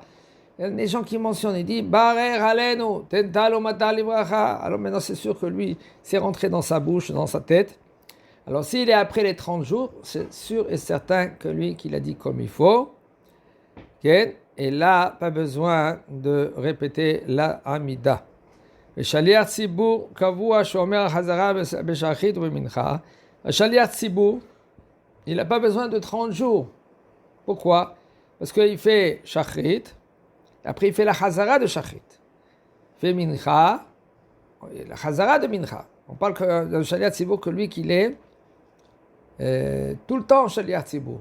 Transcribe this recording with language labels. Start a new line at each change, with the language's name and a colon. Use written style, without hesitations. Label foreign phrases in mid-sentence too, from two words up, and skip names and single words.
French: Il y a des gens qui mentionnent, il dit
Hebrew: ברך עלינו, טל ומטר לברכה.
French: Alors maintenant, c'est sûr que lui, c'est rentré dans sa bouche, dans sa tête. Alors s'il est après les 30 jours, c'est sûr et certain que lui, qu'il a dit comme il faut. Okay? Et là, pas besoin de répéter la Amida.
Hebrew: שליח ציבור קבוע שומר חזרה בשחרית ou b'mincha. שליח ציבור,
French: il n'a pas besoin de 30 jours. Pourquoi? Parce qu'il fait shachrit, après il fait la hazara de shachrit. Il fait mincha, la hazara de mincha. On parle de
Hebrew: שליח ציבור
French: que lui qu'il est tout le temps
Hebrew: שליח ציבור.